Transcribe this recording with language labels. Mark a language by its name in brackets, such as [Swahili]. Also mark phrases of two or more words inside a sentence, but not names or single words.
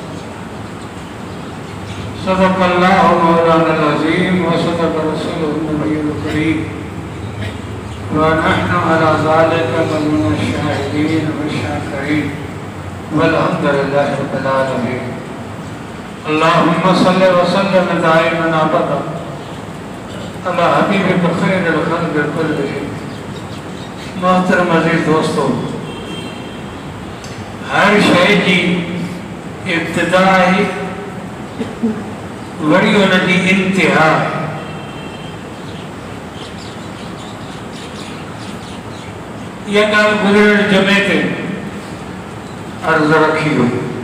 [Arabic] صدق الله مولانا العظيم وصدق رسوله النبي الكريم ونحن على ذلك من الشاهدين والشاكرين والحمد لله رب العالمين. اللهم صل وسلم دائما أبدا على حبيبك خير الخلق كلهم. [Sindhi] मोहतरम अज़ीज़ दोस्तों, हर शइ जी इब्तिदा आहे, वरी उन जी इंतिहा आहे। इहा ॻाल्हि गुज़िरियल जुमे ते अर्ज़ रखी हुई।